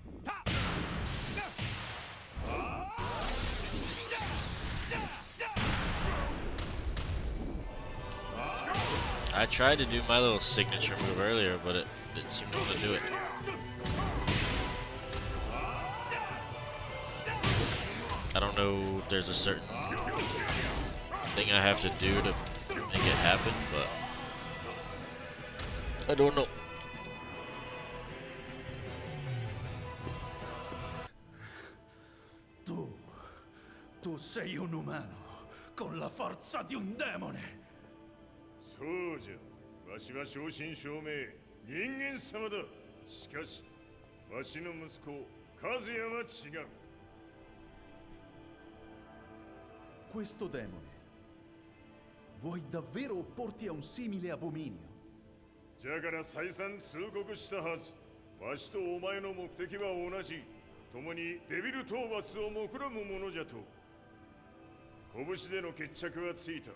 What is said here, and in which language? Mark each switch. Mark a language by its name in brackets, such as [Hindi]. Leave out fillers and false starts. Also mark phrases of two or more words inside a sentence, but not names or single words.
[English] I tried to do my little signature move earlier, but it didn't seem to want to do it. I don't know if there's a certain thing I have to do to make it happen, but I don't know. [Italian] Tu sei un umano con la forza di un demone. [Japanese] そうじゃ。わしは正真正銘人間様だ。しかし、わしの息子和也は違う。 [Italian] Questo demone. Vuoi davvero opporti a un simile abominio? [Japanese] じゃから再三通告したはず。わしとお前の目的は同じ。共にデビル討伐を目論むものじゃと。拳での決着はついた。